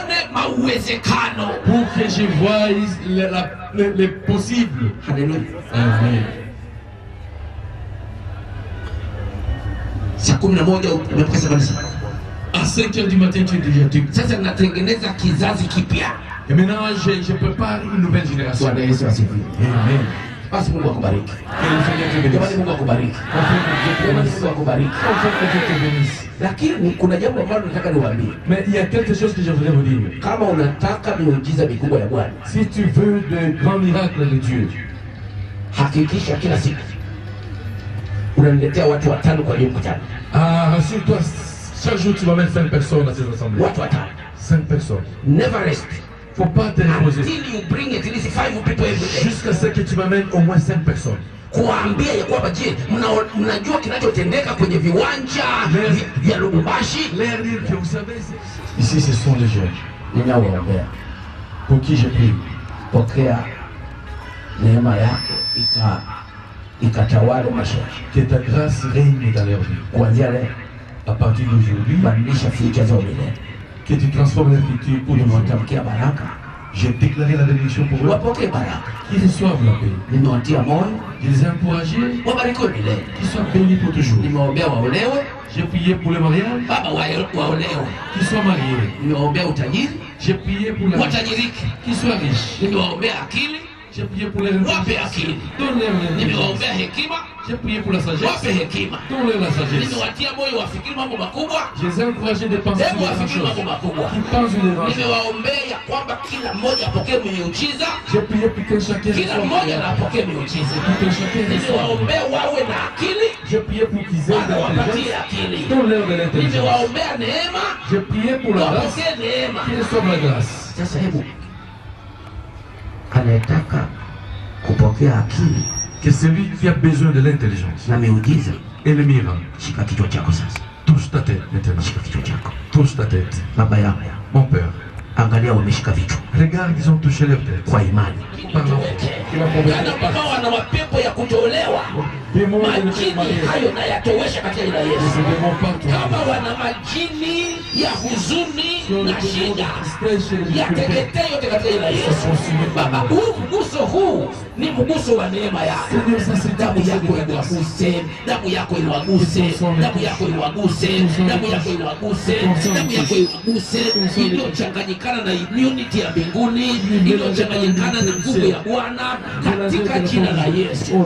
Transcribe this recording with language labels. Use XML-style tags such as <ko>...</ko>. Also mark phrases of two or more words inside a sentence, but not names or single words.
<fr>Pour que je voie les possibles. Amen. À 5 h du matin tu es déjà tu. Et maintenant, je prépare une nouvelle génération.</fr> <sw>Bwana Yesu asifiwe. Amen. Basi Mungu akubariki.</sw> <fr>Que le Seigneur te bénisse.</fr> <sw>Jamani, Mungu akubariki. Jamani, Mungu akubariki.</sw> <fr>Que Dieu te bénisse.</fr> <sw>Lakini kuna jambo ambalo nataka niwaambie.</sw> <fr>Mais il y a quelque chose que je voudrais vous dire.</fr> <sw>Kama unataka miujiza mikubwa ya Bwana,</sw> <fr>Si tu veux de grands miracles de Dieu,</fr> <sw>hakikisha kila siku unaniletea watu 5 kwa hiyo mkutano.</sw> <fr>rassure-toi, chaque jour tu vas mettre 5 personnes à ces assemblées.</fr> <sw>Watu 5.</sw> <fr>5 personnes.</fr> <en>Never rest</en> <fr>Faut pas te reposer.</fr> <en>until you bring at least 5 people every day.</en> <fr>Jusqu'à ce que tu m'amènes au moins 5 personnes.</fr> <sw>Kuambia ya kwamba je, mnajua kinachotendeka kwenye viwanja vya Lubumbashi?</sw> <fr>Leur dire que vous savez, ici ce sont les jeunes</fr> <sw>Ninawaombea</sw> <fr>pour qui je prie.</fr> <sw>pokea neema yako ikatawale maisha yako.</sw> <fr>Que ta grâce règne dans leur vie.</fr> <sw>Kuanzia leo</sw> <fr>À partir d'aujourd'hui,</fr> <sw>badilisha future zao milele.</sw> <fr>que tu transformes leur futur pour le monde.</fr> <sw>Nimewatamkia baraka,</sw> <fr>J'ai déclaré la bénédiction pour eux.</fr> <sw>wapokee baraka.</sw> <fr>Qu'ils reçoivent la paix.</fr> <sw>Nimewatia moyo,</sw> <fr>Qu'ils aient encouragés.</fr> <sw>wabarikiwe milele.</sw> <fr>Qu'ils soient bénis pour toujours.</fr> <sw>Nimewaombea waolewe,</sw> <fr>J'ai prié pour le mariage.</fr> <sw>baba waolewe.</sw> <fr>Qu'ils soient mariés.</fr> <sw>Nimewaombea utajiri,</sw> <fr>J'ai prié pour la</fr> <sw>watajirike.</sw> <fr>qu'ils soient riches.</fr> <sw>Nimewaombea akili,</sw> <fr>J'ai prié pour les</fr> <sw>wape akili.</sw> <fr>Donne-leur l'intelligence.</fr> <sw>Nimewaombea hekima,</sw> <fr>J'ai prié pour la sagesse.</fr> <sw>wape hekima.</sw> <fr>Donne-leur la sagesse.</fr> <sw>Nimewatia moyo wafikiri mambo makubwa,</sw> <fr>Je les ai encouragés de penser</fr> <sw>hebu</sw> <fr>sur les grandes</fr> <sw>wafikiri mambo</sw> <fr>choses.</fr> <sw>makubwa.</sw> <fr>Qu'ils pensent sur les grandes choses.</fr> <sw>Nimewaombea ya kwamba kila mmoja apokee miujiza,</sw> <fr>J'ai prié pour que chacun</fr> <sw>kila mmoja na apokee miujiza.</sw> <fr>Pour que chacun reçoive.</fr> <sw>Nimewaombea wawe na akili,</sw> <fr>J'ai prié pour qu'ils aient de</fr> <sw>Bwana wapatie</sw> <fr>l'intelligence.</fr> <sw>akili.</sw> <fr>Donne-leur de l'intelligence.</fr> <sw>Nimewaombea neema,</sw> <fr>J'ai prié pour la grâce.</fr> <sw>wapokee neema.</sw> <fr>Qu'ils reçoivent la grâce.</fr> <sw>Sasa hebu anayetaka kupokea akili</sw> <fr>Que celui qui a besoin de l'intelligence</fr> <sw>na miujiza,</sw> <fr>et le miracle,</fr> <sw>shika kichwa chako sasa,</sw> <fr>touche ta tête maintenant.</fr> <sw>shika kichwa chako.</sw> <fr>Touche ta tête.</fr> <sw>Baba yangu,</sw> <fr>Mon Père,</fr> <sw>angalia wameshika vichwa</sw> <fr>regarde qu'ils ont touché leur tête.</fr> <sw>kwa imani.</sw> <fr>Par la foi.</fr> <sw>Kana kukawa na mapepo ya kutolewa,</sw> <fr>Démons de ne</fr> <sw>majini</sw> <fr>pas marier.</fr> <sw>hayo na yatowesha katika jina la Yesu.</sw> <fr>Ces démons partout.</fr> <sw>Kama wana majini ya huzuni na shida, yateketee yote katika jina la Yesu. Baba, huu mguso huu ni mguso wa neema yako. Damu yako iwaguse, damu yako iwaguse, damu yako iwaguse, damu yako iwaguse, damu yako iwaguse, iliyochanganyikana na immunity ya mbinguni, iliyochanganyikana na nguvu ya Bwana katika jina la Yesu.</sw>